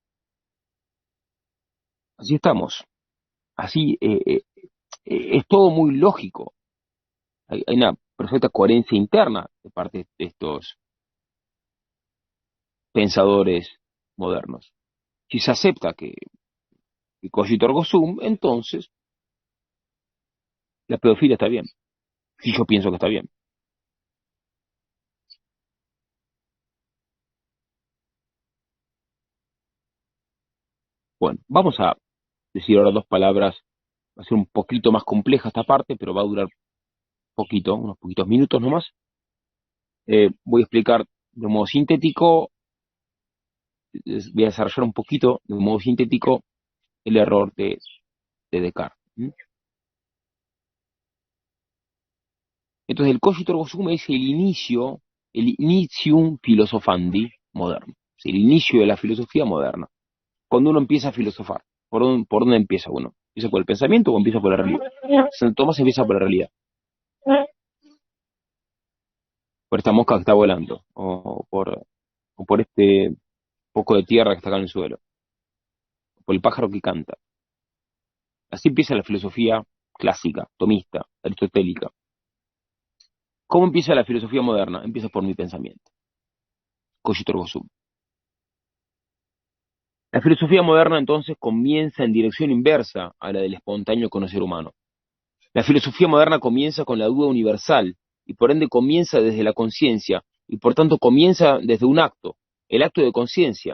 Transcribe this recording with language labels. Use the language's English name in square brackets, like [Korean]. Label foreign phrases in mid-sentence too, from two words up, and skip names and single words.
[Spanish] Así estamos. Así es todo muy lógico. Hay una perfecta coherencia interna de parte de estos pensadores modernos. Si se acepta que [Latin] cogito ergo sum, [Spanish] entonces la pedofilia está bien. Si yo pienso que está bien. Bueno, vamos a decir ahora dos palabras. Va a ser un poquito más compleja esta parte, pero va a durar poquito, unos poquitos minutos nomás. Voy a explicar de modo sintético, voy a desarrollar un poquito de modo sintético el error de Descartes. Entonces, el [Latin] cogito ergo sum [Spanish] es el [Latin] initium philosophandi [Spanish] moderno, es el inicio de la filosofía moderna. Cuando uno empieza a filosofar, ¿por dónde empieza uno? ¿Empieza por el pensamiento o empieza por la realidad? Santo Tomás empieza por la realidad, por esta mosca que está volando, o por este poco de tierra que está acá en el suelo, o por el pájaro que canta. Así empieza la filosofía clásica, tomista, aristotélica. ¿Cómo empieza la filosofía moderna? Empieza por mi pensamiento. [Latin] Cogito ergo sum. [Spanish] La filosofía moderna entonces comienza en dirección inversa a la del espontáneo conocer humano. La filosofía moderna comienza con la duda universal y por ende comienza desde la conciencia y por tanto comienza desde un acto, el acto de conciencia.